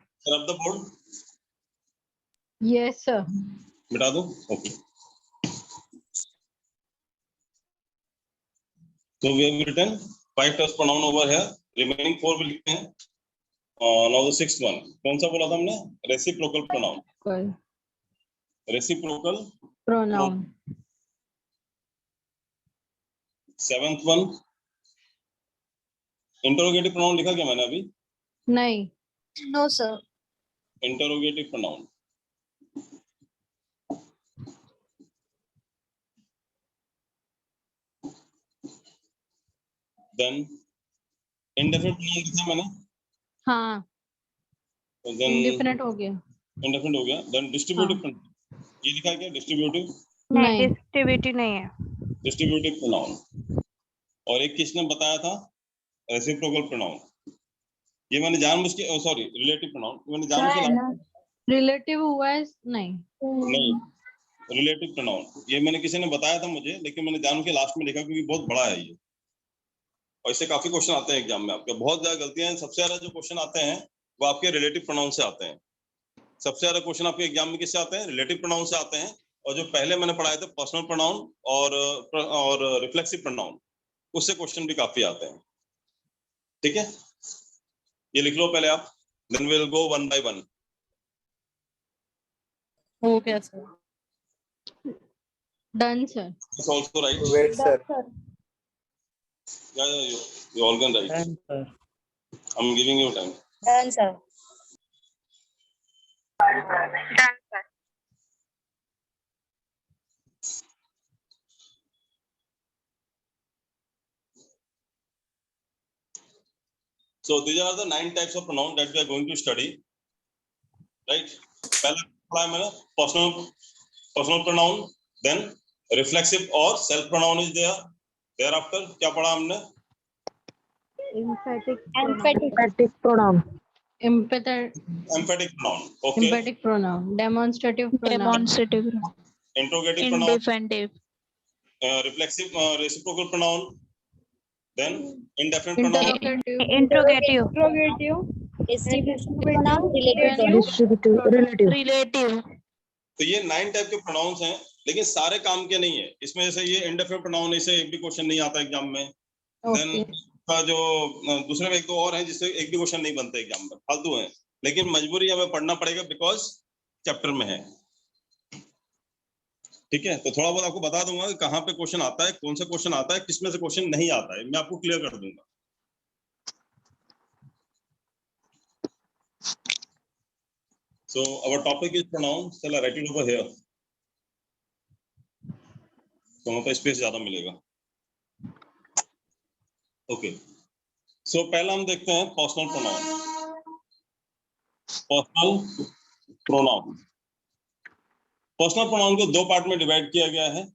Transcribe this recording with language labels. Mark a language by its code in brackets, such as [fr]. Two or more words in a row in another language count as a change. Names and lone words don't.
[en] rub the board yes sir. [hi] मिटा दो। [en] ओके, so we have written 5 types pronoun over here, remaining 4 [hi] भी लिखते हैं। [en] now the sixth one, [hi] कौन सा बोला था हमने? [en] reciprocal pronoun. [hi] कल रेसिप्रोकल प्रोनाउन। [en] seventh one, interrogative pronoun [hi] लिखा क्या मैंने अभी? नहीं। [en] No, sir. interrogative pronoun. Then indefinite pronoun [hi] लिखा मैंने, हाँ [en] then [hi] इंडिफिनिट हो गया। [en] indefinite [hi] हो गया। [en] Then distributive pronoun, [hi] ये लिखा है क्या? distributive नहीं डिस्ट्रीब्यूटिव नहीं है। [en] distributive pronoun। [hi] और एक किसने बताया था? [en] reciprocal pronoun। [hi] ये मैंने जानबूझ के, [en] सॉरी relative pronoun, [hi] मैंने जानबूझ के रिलेटिव हुआ है नहीं। नहीं, [en] relative pronoun [hi] ये मैंने किसी ने बताया था मुझे, लेकिन मैंने जान के लास्ट में लिखा क्योंकि बहुत बड़ा है ये, और इससे काफी क्वेश्चन आते हैं एग्जाम में आपके। बहुत ज्यादा गलतियां हैं। सबसे ज्यादा जो क्वेश्चन आते हैं वो आपके [en] relative pronoun [hi] से आते हैं। सबसे ज्यादा क्वेश्चन आपके एग्जाम में किससे आते हैं? [en] relative pronoun [hi] से आते हैं। और जो पहले मैंने पढ़ाए थे [en] personal pronoun [hi] और [en] reflexive pronoun, [hi] उससे क्वेश्चन भी काफी आते हैं। ठीक है, ये लिख लो पहले आप, [en] then we will go one by one. [hi] हो गया सर। [en] done sir. it's also right. Wait, sir. या you all can write, I am giving you time. done sir. So these are the 9 types of pronoun that we are going to study, right? [hi] पहला पढ़ा है मैंने [en] personal pronoun, then reflexive or self pronoun is there. [hi] Thereafter क्या पढ़ा हमने? [en] emphatic pronoun. Emphatic pronoun, okay. emphatic pronoun. demonstrative pronoun. Demonstrative. Interrogative pronoun, Indefinitive. reflexive, reciprocal pronoun, then indefinite pronoun, इंट्रोगेटिव। Relative. [hi] तो ये 9 टाइप के प्रोनाउंस हैं, लेकिन सारे काम के नहीं है। इसमें जैसे ये [en] indefinite pronoun, [hi] इसे एक भी क्वेश्चन नहीं आता एग्जाम में। देन का जो दूसरे में एक दो और हैं जिससे एक भी क्वेश्चन नहीं बनते एग्जाम में, फालतू हैं, लेकिन मजबूरी हमें पढ़ना पड़ेगा [en] because chapter [hi] में है। ठीक है, तो थोड़ा बहुत आपको बता दूंगा कि कहाँ पे क्वेश्चन आता है, कौन सा क्वेश्चन आता है, किसमें से क्वेश्चन नहीं आता है, मैं आपको क्लियर कर दूंगा। [en] So our topic is pronoun. Shall I write it over here? [hi] तो वहाँ पे स्पेस ज्यादा मिलेगा। [en] okay, so [hi] पहला हम देखते हैं [en] personal pronoun. personal pronoun, personal pronoun [hi] को दो पार्ट में डिवाइड किया गया है।